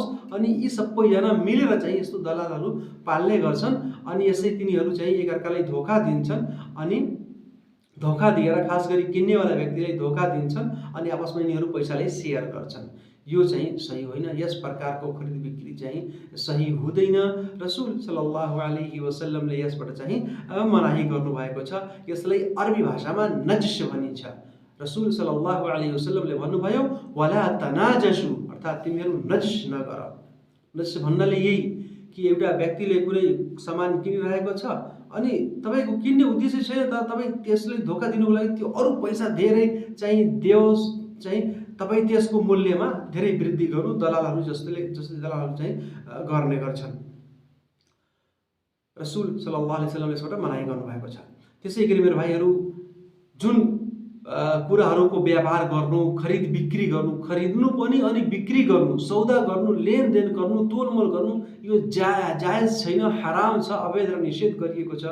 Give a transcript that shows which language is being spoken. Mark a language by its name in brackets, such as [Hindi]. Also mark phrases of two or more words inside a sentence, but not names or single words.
[Nepali] अनि यी सबैजना मिलेर चाहिँ यस्तो दलालहरू पाल्ने गर्छन् अनि यसै तिनीहरू चाहिँ एकअर्कालाई धोका दिन्छन् अनि धोका दिएर खास गरी किन्नेवाला व्यक्तिलाई धोका दिन्छन् अनि आपसमा यिनीहरू पैसालाई सेयर गर्छन्। यो चाहिँ सही होइन। यस प्रकारको खरिद बिक्री चाहिँ सही हुँदैन। रसुल [Arabic] صلى الله عليه وسلم [Nepali] यसबाट चाहिँ मनाही गर्नुभएको छ। यसलाई अरबी भाषामा नजस भनिन्छ। रसुल [Arabic] صلى الله عليه وسلم [Nepali] भन्नुभयो [Arabic] ولا تناجشوا, [Nepali] अर्थात् तिमीहरू नजस नगर। नजस भन्नाले यही कि एउटा व्यक्तिले कुनै सामान किनिरहेको छ अनि तपाईको किन्ने उद्देश्य छैन, तर तपाईँ त्यसलाई धोका दिनुको लागि त्यो अरू पैसा धेरै चाहिँ देओस् चाहिँ तपाईँ त्यसको मूल्यमा धेरै वृद्धि गर्नु, दलालहरू जसले दलालहरू चाहिँ गर्ने गर्छन्। रसुल [Arabic] صلى الله عليه وسلم [Nepali] यसबाट मनाही गर्नुभएको छ। त्यसै गरी मेरो भाइहरू, जुन कुराहरूको व्यापार गर्नु, खरिद बिक्री गर्नु, खरिद्नु पनि अनि बिक्री गर्नु, सौदा गर्नु, लेनदेन गर्नु, तोलमोल गर्नु, यो जायज छैन, हराम छ, अवैध र निषेध गरिएको छ।